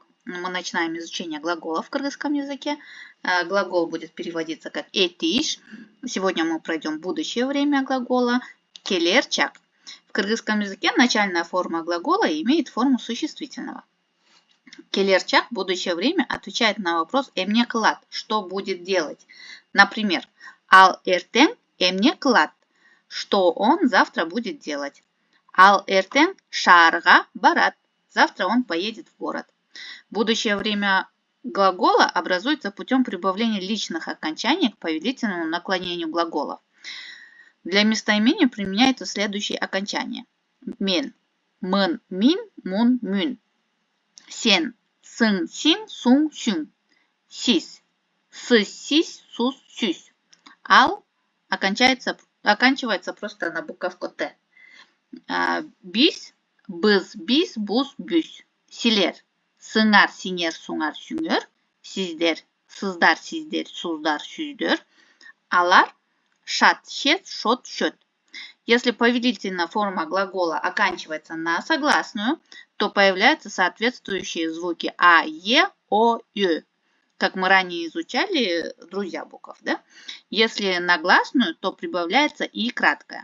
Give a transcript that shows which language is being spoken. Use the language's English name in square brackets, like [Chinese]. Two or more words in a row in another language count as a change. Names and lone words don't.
[Russian] Мы начинаем изучение глаголов в кыргызском языке. Глагол будет переводиться как «этиш». Сегодня мы пройдем будущее время глагола «келерчак». В кыргызском языке начальная форма глагола имеет форму существительного. «Келерчак» в будущее время отвечает на вопрос [Kyrgyz] «эмне кылат» – [Russian] что будет делать. Например, [Kyrgyz] «ал эртең эмне кылат» – [Russian] что он завтра будет делать. [Kyrgyz] Ал эртең шаарга барат. [Russian] Завтра он поедет в город. Будущее время глагола образуется путем прибавления личных окончаний к повелительному наклонению глаголов. Для местоимения применяются следующие окончания. [Kyrgyz] Мен, мын, мин, мун, мюн. Сен, сын, син, сун, сюн. Сис, сыс, сись, сус, сюсь. [Russian] Ал оканчивается просто на буковку Т. [Kyrgyz] Бис, біз, бис, бус, бүс. Силер, сыңар, синер, суңар, сүйңер. Сиздер, сыздар, сиздер, суздар, сүйдер. Алар, шат, шет, шот, шөт. [Russian] Если повелительная форма глагола оканчивается на согласную, то появляются соответствующие звуки А, Е, О, Ё. Как мы ранее изучали, друзья букв, да? Если на гласную, то прибавляется И краткое.